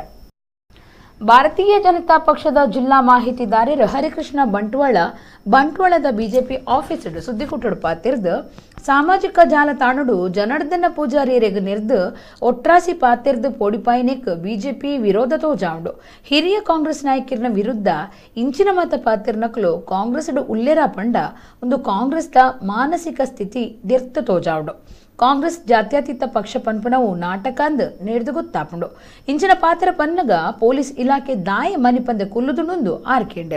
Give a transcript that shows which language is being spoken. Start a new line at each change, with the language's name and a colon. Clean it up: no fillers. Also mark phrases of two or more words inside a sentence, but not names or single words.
Tulu: ಭಾರತೀಯ ಜನತಾ ಪಕ್ಷದ ಜಿಲ್ಲಾ ಮಾಹಿತಿದಾರರು ಹರಿಕೃಷ್ಣ ಬಂಟ್ವಾಳದ
English: BJP office
Tulu: ಸುದ್ದಿಗುಟ್ಟುಡು ಪಾತಿರ್ದು ಸಾಮಾಜಿಕ ಜಾಲತಾಣಡು ಜನಾರ್ದನ ಪೂಜಾರಿಯರಿಗೆ ನೆರೆದು ಒಟ್ರಾಸಿ ಪಾತಿರ್ದು ಪೋಡಿಪಾಯಿನೆಕ್ ಬಿಜೆಪಿ ವಿರೋಧ ತೋಜಾವಣು ಹಿರಿಯ ಕಾಂಗ್ರೆಸ್ ನಾಯಕರ ವಿರುದ್ಧ ಇಂಚಿನ ಮತ ಪಾತಿರ್ನಕ್ಲು ಕಾಂಗ್ರೆಸ್ ಉಲ್ಲೇರ ಪಂಡ ಒಂದು ಕಾಂಗ್ರೆಸ್ದ ಮಾನಸಿಕ ಸ್ಥಿತಿ ದಿರ್ತ ತೋಜಾವಣು ಕಾಂಗ್ರೆಸ್ ಜಾತ್ಯತೀತ ಪಕ್ಷ ಪನ್ಪನವು ನಾಟಕಂದ್ ನೆರೆದು ಗೊತ್ತಾಪುಂಡು ಇಂಚಿನ ಪಾತ್ರ ಪನ್ನಗ ಪೊಲೀಸ್ ಇಲಾಖೆ ದಾಯ ಮನಿಪಂದ ಕುಲ್ಲುದುಂಡು ಆರ್ಕೆಂಡೆರ.